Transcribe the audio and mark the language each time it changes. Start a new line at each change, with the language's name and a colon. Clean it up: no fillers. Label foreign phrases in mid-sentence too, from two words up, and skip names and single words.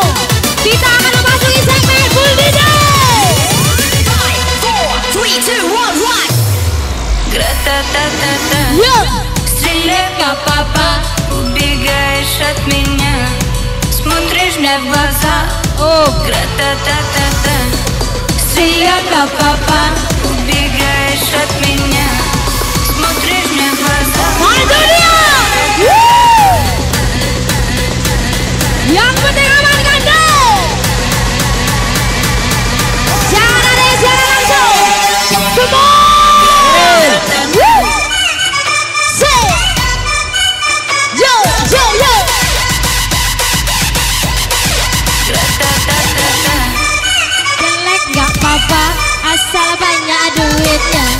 Indonesian: Kita akan memasuki segmen
English: full DJ.
Indonesian: 5, 4, 3, 2, 1.
Russian: Гра-та-та-та-та. Стреляй, папа, убегаешь от меня, смотришь мне в глаза. Гра-та-та-та-та. Стреляй, папа, убегаешь от меня, смотришь мне в глаза.
Indonesian: Itu dia. Yang penting amankan dong. Jangan ada yang siaran langsung. Semua. Say. Yo, yo, yo. Jelek gak apa-apa, asal banyak duitnya.